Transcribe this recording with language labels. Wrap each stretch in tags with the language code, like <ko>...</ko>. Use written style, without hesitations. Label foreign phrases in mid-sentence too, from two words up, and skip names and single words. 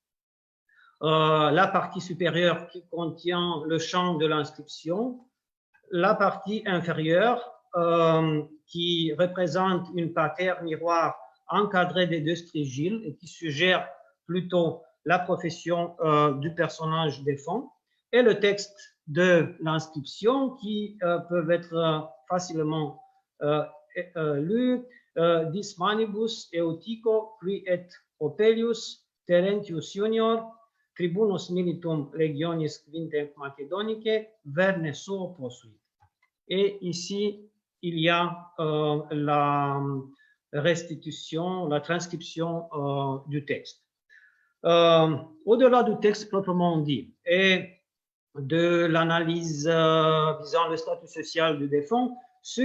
<fr>La partie supérieure qui contient le champ de l'inscription, la partie inférieure qui représente une patère miroir encadrée des 2 strigiles et qui suggère plutôt la profession du personnage défunt, et le texte de l'inscription qui peuvent être facilement</fr> <la>lus, dis manibus eutico qui et Opelius Terentius junior tribunus militum legionis quinte Macedonicae verne suo posuit.</la> <fr>Et ici, il y a la restitution, la transcription du texte. Au-delà du texte proprement dit et de l'analyse visant le statut social du défunt, ce</fr>